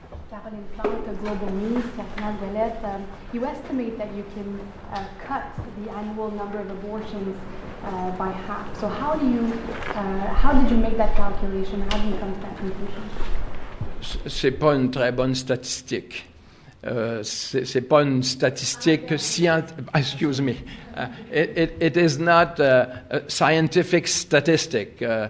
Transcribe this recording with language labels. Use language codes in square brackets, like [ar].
[en] Caroline Plante, Global News, Cardinal Ouellette. You estimate that you can cut the annual number of abortions by half. So how did you make that calculation? How did you come to that conclusion? [fr] C'est pas une très bonne statistique. C'est pas une statistique scientifique. [en] Excuse me. It is not a scientific statistic.